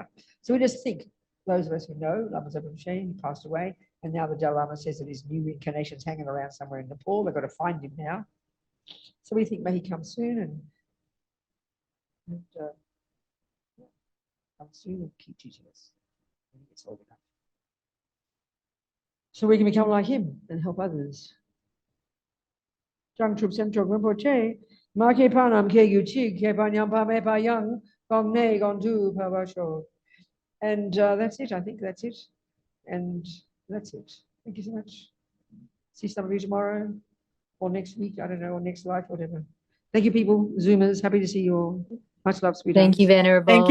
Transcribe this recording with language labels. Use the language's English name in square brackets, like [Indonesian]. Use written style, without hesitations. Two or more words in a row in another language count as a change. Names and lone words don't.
[English] So we just think, those of us who know, Lama Zopa Rinpoche, he passed away, and now the Dalai Lama says that his new reincarnation's hanging around somewhere in Nepal. They've got to find him now. So we think, may he come soon and come soon and keep teaching us when he gets old enough. So we can become like him and help others. [Tibetan] བྱང་ཆུབ་སེམས་མཆོག་རིན་པོ་ཆེ། མ་སྐྱེས་པ་རྣམས་སྐྱེས་གྱུར་ཅིག སྐྱེས་པ་ཉམས་པ་མེད་པ་ཡང་། གོང་ནས་གོང་དུ་འཕེལ་བར་ཤོག. [English] And that's it. I think that's it. And that's it. Thank you so much. See some of you tomorrow or next week. I don't know, or next life, whatever. Thank you, people. Zoomers, happy to see you all. Much love, sweetheart. Thank you, Venerable.